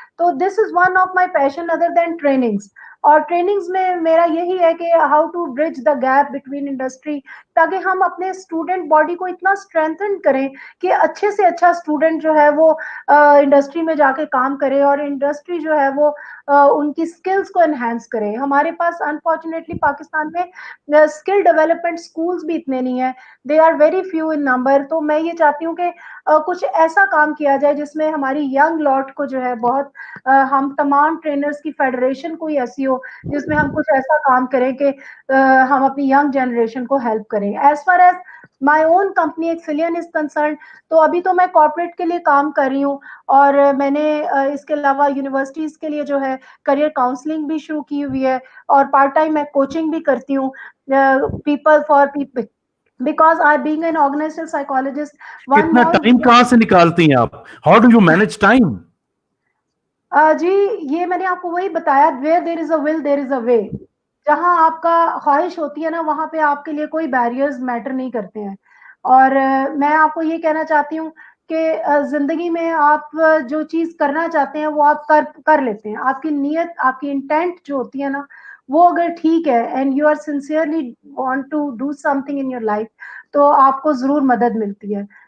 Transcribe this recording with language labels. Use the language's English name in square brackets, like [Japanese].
[English] So this is one of my passion other than trainings. [Urdu] اور trainings میں میرا یہی ہے کہ how to bridge the gap between industry, تاکہ ہم اپنے اسٹوڈنٹ باڈی کو اتنا اسٹرینتھن کریں کہ اچھے سے اچھا اسٹوڈنٹ جو ہے وہ انڈسٹری میں جا کے کام کرے اور انڈسٹری جو ہے وہ ان کی اسکلس کو انہینس کرے. ہمارے پاس انفارچونیٹلی پاکستان میں اسکل ڈیولپمنٹ اسکولس بھی اتنے نہیں ہیں, [English] They are very few in number. [Urdu] تو میں یہ چاہتی ہوں کہ کچھ ایسا کام کیا جائے جس میں ہماری ینگ لاٹ کو جو ہے بہت, ہم تمام ٹرینرز کی فیڈریشن کوئی ایسی ہو جس میں ہم کچھ ایسا کام کریں کہ ہم اپنی ینگ جنریشن کو ہیلپ کریں. [English] as far as my own company Excellean is concerned, [Urdu] تو ابھی تو میں کارپوریٹ کے لیے کام کر رہی ہوں اور میں نے اس کے علاوہ یونیورسٹیز کے لیے جو ہے کریئر کاؤنسلنگ بھی شروع کی ہوئی ہے اور پارٹ ٹائم میں کوچنگ بھی کرتی ہوں people for people, [English] because I being an organizational psychologist. One [Urdu] کتنا [English] more [Urdu] ٹائم کہاں سے نکالتی ہیں آپ؟ [English] How do you manage time? [Urdu] جی یہ میں نے آپ کو وہی بتایا, [English] where there is a will there is a way. [Urdu] جہاں آپ کا خواہش ہوتی ہے نا وہاں پہ آپ کے لیے کوئی بیریئرز میٹر نہیں کرتے ہیں. اور میں آپ کو یہ کہنا چاہتی ہوں کہ زندگی میں آپ جو چیز کرنا چاہتے ہیں وہ آپ کر لیتے ہیں. آپ کی نیت, آپ کی انٹینٹ جو ہوتی ہے نا وہ اگر ٹھیک ہے [English] and you are sincerely want to do something in your life, [Urdu] تو آپ کو ضرور مدد ملتی ہے.